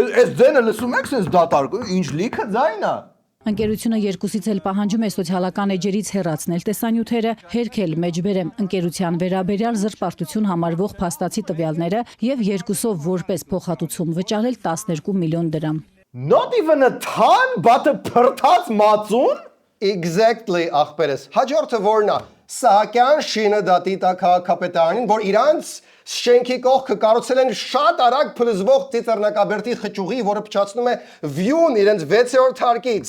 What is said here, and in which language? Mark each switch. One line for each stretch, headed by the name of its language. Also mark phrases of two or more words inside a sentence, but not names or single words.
Armenian: Այս ձենը լսում եք այսպես դատարկ, ինչ լիքը ձայն է։ Ընկերությունը երկուսից էլ պահանջում է սոցիալական էջերից հեռացնել տեսանյութերը, հերքել մեջբերեմ ընկերության վերաբերյալ զրպարտություն համարվող փաստացի տվյալները եւ երկուսով որպես փոխհատուցում վճարել 12 միլիոն դրամ։
English: Not even a ton, but a
Armenian: փրթած մածուն։ Exactly, ախպերս։ Հաջորդը որն է։ Սահակյան շինը դատի տա քաղաքապետարանին, որ իրանց շենքի կողքը կառուցել են շատ արագ փլզվող ծիծեռնակաբերդի խճուղի, որը փչացնում է վյուն իրենց 6-րդ հարկից։